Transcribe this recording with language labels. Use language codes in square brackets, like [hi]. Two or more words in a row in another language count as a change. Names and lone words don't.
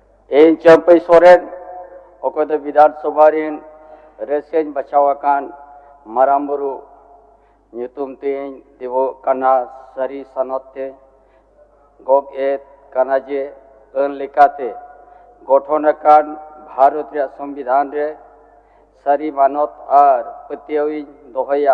[sat] इन चंपई सोरेन ओको विधानसभा रेसें बचावाकान मारामबुरु ᱧᱩᱛᱩᱢ ᱛᱤᱧ ᱫᱮᱵᱚᱜ ᱠᱟᱱᱟ ᱥᱟᱹᱨᱤ ᱥᱟᱱᱚᱛ ᱛᱮ ᱜᱚᱜ ᱮᱫ ᱠᱟᱱᱟ ᱡᱮ ᱟᱹᱱ ᱞᱮᱠᱟᱛᱮ ᱜᱚᱴᱷᱚᱱ ᱟᱠᱟᱱ ᱵᱷᱟᱨᱚᱛ ᱨᱮᱭᱟᱜ ᱥᱚᱝᱵᱤᱫᱷᱟᱱ ᱨᱮ ᱥᱟᱹᱨᱤ ᱢᱟᱱᱚᱛ ᱟᱨ ᱯᱟᱹᱛᱭᱟᱹᱣ ᱤᱧ ᱫᱚᱦᱚᱭᱟ।